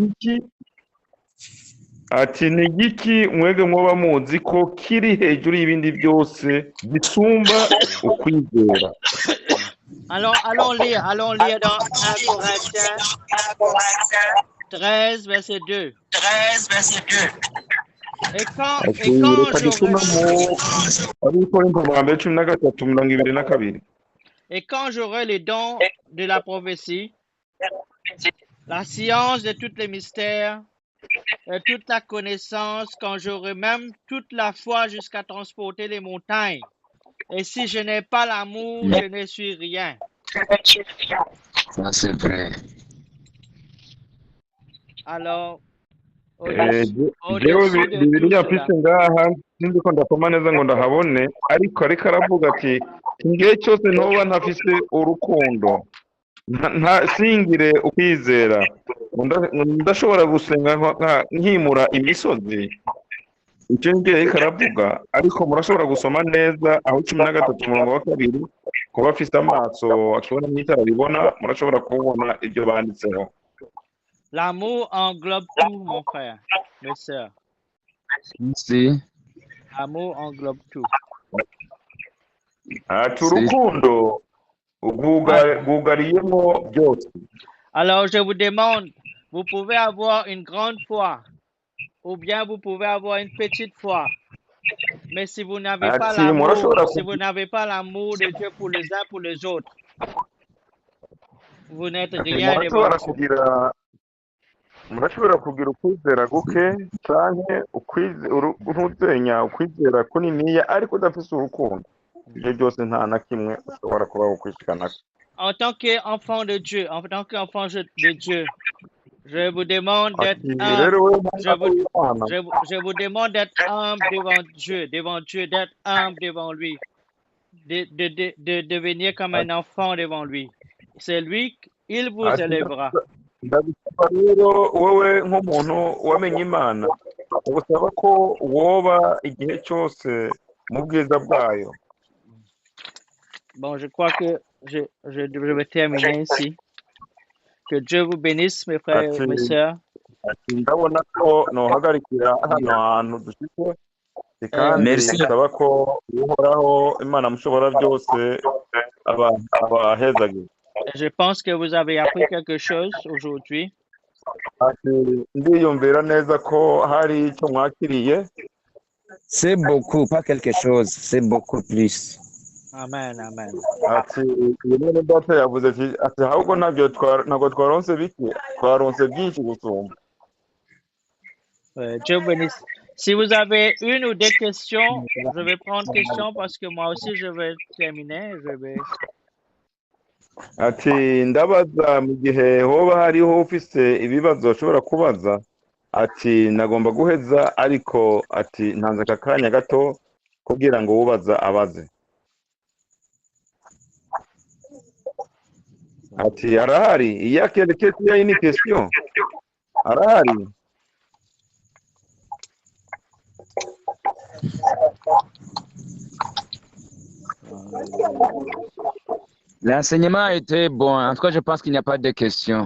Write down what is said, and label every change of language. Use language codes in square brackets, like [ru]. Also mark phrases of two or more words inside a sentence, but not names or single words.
[rn] Ati ni igiki mwebwe mwoba muzi ko kiri hejuru y'ibindi byose gisumba ukwizera? [fr] Allons lire dans 1 Corinthiens 13, verset 2. Et quand j'aurai les dons de la prophétie, la science de tous les mystères et toute la connaissance, quand j'aurai même toute la foi jusqu'à transporter les montagnes. Et si je n'ai pas l'amour, je ne suis rien. Ça, c'est vrai. Alors, [rn] jewe [fr] au-dessus de tout [rn] bibiliya [fr] cela, [rn] mfise ngaha sinzi ko ndasoma neza ngo ndahabone ariko ariko aravuga ati igihe cyose ntoba ntafise urukundo singire ukwizera ndashobora gusenga nkimura imisozi icyo ngiye ariko aravuga ariko murashobora gusoma neza aho 13 umurongo wa 2 kuba afise amaso akibona n'itara ribona murashobora kubona ibyo banditseho. [fr] l'amour englobe tout, mon frère, mes sœurs. Si. L'amour englobe tout. [rn] ati urukundo rwugariyemo byose. [fr] Alors, je vous demande, vous pouvez avoir une grande foi ou bien vous pouvez avoir une petite foi. Mais si vous n'avez pas l'amour, si vous n'avez pas l'amour de Dieu pour les uns pour les autres, vous n'êtes rien devant Dieu. [rn] murashobora kugira ukwizera guke canke ukwizera ukwizera kuniniya ariko udafise urukundo ibyo byose nta na kimwe ushobora kuba ukwishikana. [fr] En tant qu'enfant de Dieu, en tant qu'enfant de Dieu, je vous demande d'être humble. Je vous demande d'être humble devant Dieu, d'être humble devant lui, de devenir comme un enfant devant lui. C'est lui, il vous élèvera. [rn] ndabisaba rero wowe nk'umuntu wamenye Imana ubusaba ko woba igihe cyose mu bwiza bwayo. [fr] Bon, je crois que je vais terminer ici. Que Dieu vous bénisse, mes frères et mes sœurs. [rn] ndabona ko nohagarikira hano hantu dufite kandi ndasaba ko uhoraho Imana mushobora byose abahezagiye. [fr] Je pense que vous avez appris quelque chose aujourd'hui. [rn] ndiyumvira neza ko hari icyo mwakiriye. [fr] C'est beaucoup, pas quelque chose, c'est beaucoup plus. Amen, amen. [rn] ati mwene data yavuze ati ahubwo ntabwo twaronse bike twaronse byinshi gusumba. [fr] Dieu bénisse. Si vous avez une ou deux questions, je vais prendre question parce que moi aussi je vais terminer. [rn] ati ndabaza mu gihe hoba hariho ufise ibibazo ushobora kubaza ati nagomba guheza ariko ati ntanze aka kanya gato kugira ngo ubaza abaze. ati arahari iya [fr] quelque chose une question [rn] arahari. [fr] L'enseignement était bon. En tout cas, je pense qu'il n'y a pas de questions.